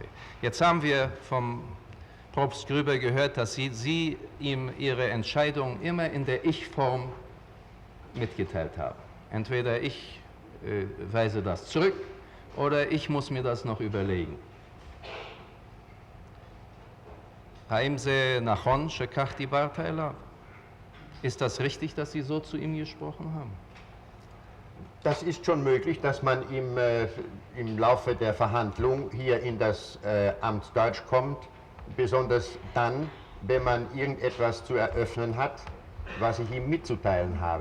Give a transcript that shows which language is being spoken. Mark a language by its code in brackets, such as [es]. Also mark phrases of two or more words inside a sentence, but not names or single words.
[de] Jetzt haben wir vom Propst Grüber gehört, dass Sie ihm Ihre Entscheidung immer in der Ich-Form mitgeteilt haben. Entweder ich weise das zurück, oder ich muss mir das noch überlegen. [he] האם זה נכון שכך דיברת אליו? [de] Ist das richtig, dass Sie so zu ihm gesprochen haben? Das ist schon möglich, dass man im Laufe der Verhandlung hier in das Amtsdeutsch kommt, besonders dann, wenn man irgendetwas zu eröffnen hat, was ich ihm mitzuteilen habe.